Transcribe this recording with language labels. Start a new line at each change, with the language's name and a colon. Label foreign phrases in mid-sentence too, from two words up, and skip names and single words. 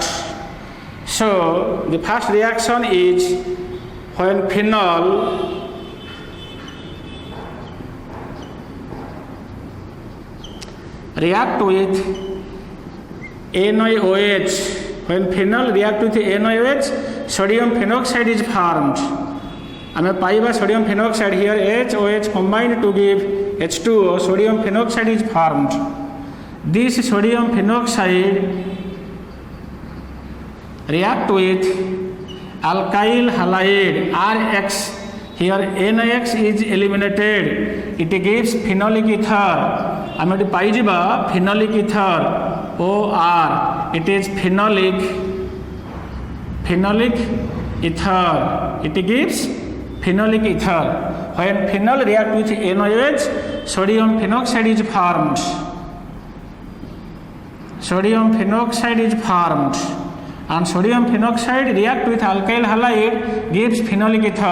English: So the first reaction is when phenol react with NaOH. When phenol react with NaOH, sodium phenoxide is formed.
Odia: ଆମେ ପାଇବା
English: sodium phenoxide. Here HOH combined to give H2O. Sodium phenoxide is formed. This sodium phenoxide react with alkyl halide RX. Here NX is eliminated. It gives phenolic ether.
Odia: ଆମ ଏ ପାଇବା
English: phenolic ether OR. It is phenolic ether. It gives phenolic ether. When phenol react with NaOH, sodium phenoxide is formed. Sodium phenoxide is formed, and sodium phenoxide react with alkyl halide gives phenolic ether.